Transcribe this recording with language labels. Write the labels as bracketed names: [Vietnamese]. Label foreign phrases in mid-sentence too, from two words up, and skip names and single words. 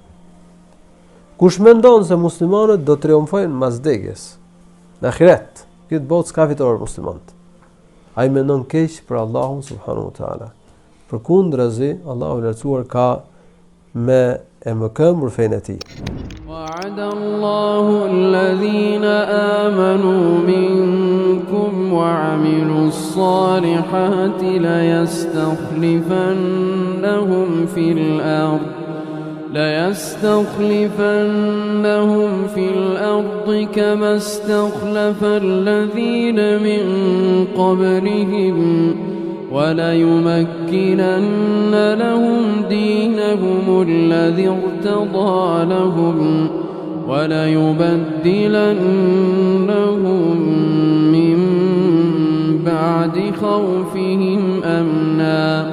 [Albanian] Kush mendon se muslimanët do të triumfojnë mas vdekjes në ahiret, këtë botë s'ka fitore muslimanët, ai mendon keq për Allahun [Arabic] سبحانه وتعالى. [Albanian] Përkundrazi, Allahu i lartësuar ka me e mëkëmbur fenë e tij. [Arabic] وعد الله الذين آمنوا منكم وعملوا الصالحات ليستخلفنهم في الأرض كما استخلف الذين من قبلهم وليمكنن لهم دينهم الذي ارتضى لهم وليبدلنهم من بعد خوفهم أمنا